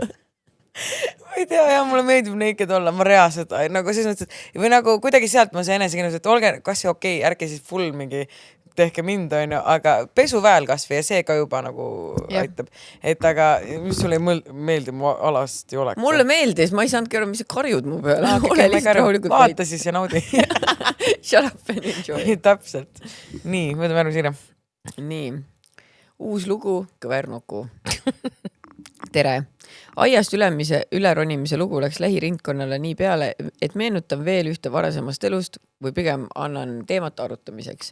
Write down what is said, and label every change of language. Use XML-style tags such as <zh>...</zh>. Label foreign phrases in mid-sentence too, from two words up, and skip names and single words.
<et>Ma ei tea, jah, mulle meeldib naked olla, ma reaalselt nagu selles mõttes, või nagu kuidagi sealt ma see enesekindlus, et olge kas see okei, ärge siis full mingi tehke mind, on ju, aga pesu väel kasvõi ja see ka juba nagu aitab. Et aga mis sulle ei meeldi, mu alast ei oleks. Mulle meeldis, ma ei saanudki aru, mis see karjud mu peale. Vaata siis ja naudi.</et> <en>Shut up and enjoy.</en> <et>Täpselt. Nii, võtame ära Siire. Nii, uus lugu, Kõvernuku. Tere. Aiast üleronimise lugu läks lähirindkonnale nii peale, et meenutan veel ühte varasemast elust või pigem annan teemat arutamiseks.</et>